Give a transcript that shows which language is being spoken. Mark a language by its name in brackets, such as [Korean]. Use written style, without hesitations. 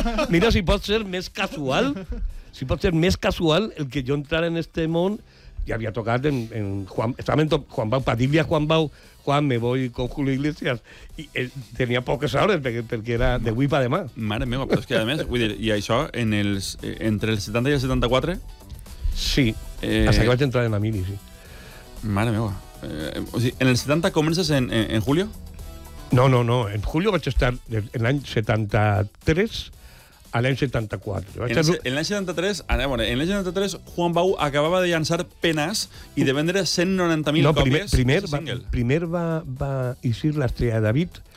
[Catalan] Mira si pot ser més casual, si pot ser més casual el que jo entrar en este món. Ja havia tocat en Juan Bau, per dir-li a Juan Bau, [Spanish] Juan, me voy con Julio Iglesias. [Catalan] I tenia poques hores, perquè era de avui per demà. Mare meva, però és que, a més, vull dir, i això, entre el 70 i el 74? Sí, hasta que vaig entrar en la mili, sí. Mare meva. O sigui, en el 70 comences en julio? No, en julio vaig estar en l'any 73... A l'any 74. En l'any 73, en l'any 73, Juan Bau acabava de llançar Penas i de vendre 190.000 còpies. Primer va eixir l'Estrella de David.